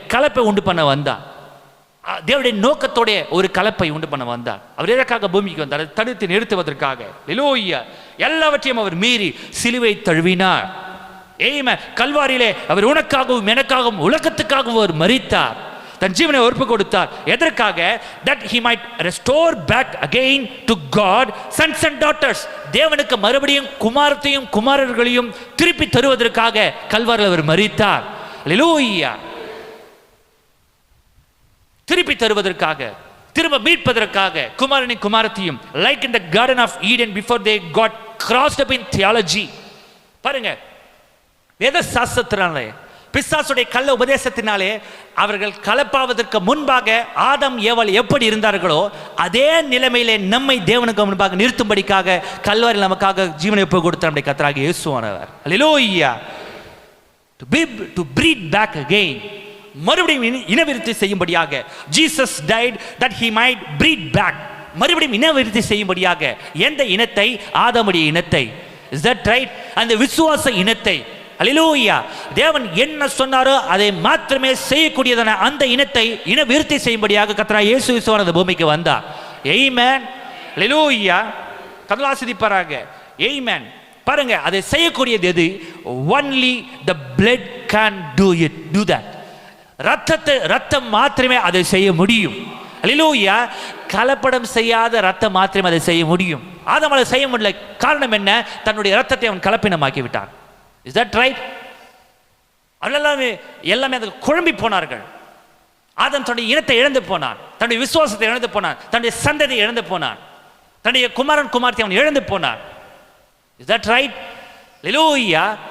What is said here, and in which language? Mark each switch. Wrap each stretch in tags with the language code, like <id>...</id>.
<ta>கலப்பை உண்டு பண்ண வந்தான். தேவனுடைய நோக்கத்தோட ஒரு கலப்பை உண்டு பண்ண வந்தார். அவர் எதற்காக பூமிக்கு வந்தார்? தடுத்து நிறுத்துவதற்காக. ஹல்லேலூயா. எல்லாவற்றையும் அவர் மீறி சிலுவை தழுவினார். ஆமென். கல்வாரியிலே அவர் உனக்காகவும் எனக்காகவும் உலகத்துக்காகவும் அவர் மரித்தார், தன் ஜீவனை ஒப்பு கொடுத்தார். எதற்காக?</ta> <en>that he might restore back again to God sons and daughters.</en> <ta>தேவனுக்கு மறுபடியும் குமாரத்தையும் குமாரர்களையும் திருப்பி தருவதற்காக கல்வாரியில் அவர் மரித்தார். ஹல்லேலூயா. திருப்பி தருவதற்காக, திரும்ப மீட்பதற்காக குமாரனையும் குமாரத்தையும்,</ta> <en>like in the garden of Eden before they got crossed up in theology.</en> <ta>பாருங்க, வேத சாஸ்திரத்தினாலே பிசாசுடைய கள்ள உபதேசத்தினாலே அவர்கள் கலப்பாவதற்கு முன்பாக ஆதாம் ஏவாள் எப்படி இருந்தார்களோ அதே நிலைமையிலே நம்மை தேவனுக்கு முன்பாக நிறுத்தும்படிக்காக கல்வாரில் நமக்காக ஜீவனை ஒப்பு கொடுத்த நம்முடைய கர்த்தராகிய இயேசுவானவர். ஹல்லேலூயா.</ta> <en>to breed back again,</en> <ta>மறுபடியும் இனவிருத்தி செய்யும்படியாக.</ta> <en>Jesus died that he might breed back,</en> <ta>மறுபடியும் இனவிருத்தி செய்யும்படியாக. எந்த இனத்தை? ஆதாமுடைய இனத்தை.</ta> <en>Is that right?</en> <ta>அந்த விசுவாச இனத்தை. ஹல்லேலூயா. தேவன் என்ன சொன்னாரோ அதை மாத்திரமே செய்யக்கூடியதான அந்த இனத்தை இனவிருத்தி செய்யும்படியாக கர்த்தராகிய இயேசு கிறிஸ்து அந்த பூமிக்கு வந்தார். ஆமென். ஹல்லேலூயா. கர்த்தர் ஆசீர்வதிப்பாராக. ஆமென். பாருங்க, அதை செய்யக்கூடியது எது?</ta> <en>only the blood can do that.</en> <ta>ரத்தம் மாத்திரமே அதை செய்ய முடியும். ஹல்லேலூயா. கலப்படம் செய்யாத ரத்தம் மாத்திரமே அதை செய்ய முடியும். ஆதாம் அதை செய்ய முடியல. காரணம் என்ன? தன்னுடைய ரத்தத்தை அவன் கலப்பினமாக்கி விட்டான்.</ta> <en>Is that right?</en> <ta>எல்லாமே அதுக்கு குழம்பி போனார்கள். ஆதாம் தன்னுடைய இனத்தை இழந்து போனான், தன்னுடைய விசுவாசத்தை இழந்து போனான், தன்னுடைய சந்ததியை இழந்து போனான், தன்னுடைய குமாரன் குமார்த்தி அவன் இழந்து போனான்.</ta> <en>Is that right?</en> <ta>ஹல்லேலூயா.</ta>